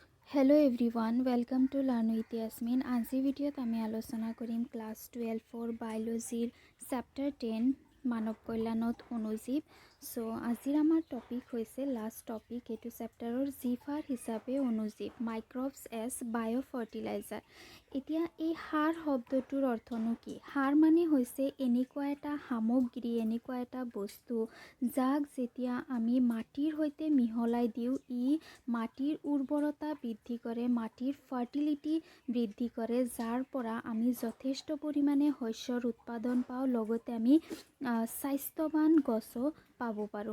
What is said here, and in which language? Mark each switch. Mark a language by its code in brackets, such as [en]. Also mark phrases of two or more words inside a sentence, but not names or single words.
[en] hello everyone welcome to learn with Yasmin. [as] আজিৰ ভিডিঅ'ত আমি আলোচনা কৰিম [en] class 12 biologyr chapter 10 [as] মানৱ কল্যাণত অণুজীৱ। so আজিৰ আমাৰ টপিক হৈছে [en] last topic [as] এটো চেপ্টাৰৰ যিফাৰ হিচাপে অণুজীৱ [en] microbes as bio fertilizer. [as] एतिया এই সাৰ শব্দটোৰ অৰ্থনো কি? সাৰ মানে হৈছে এনেকুৱা এটা সামগ্ৰী, এনেকুৱা এটা বস্তু যাক যেতিয়া আমি মাটিৰ সৈতে মিহলাই দিওঁ ই মাটিৰ উৰ্বৰতা বৃদ্ধি কৰে, মাটিৰ ফাৰ্টিলিটি বৃদ্ধি কৰে, যাৰ পৰা আমি যথেষ্ট পৰিমাণে শস্যৰ উৎপাদন পাওঁ, লগতে আমি স্বাস্থ্যৱান গছো পাব পাৰোঁ।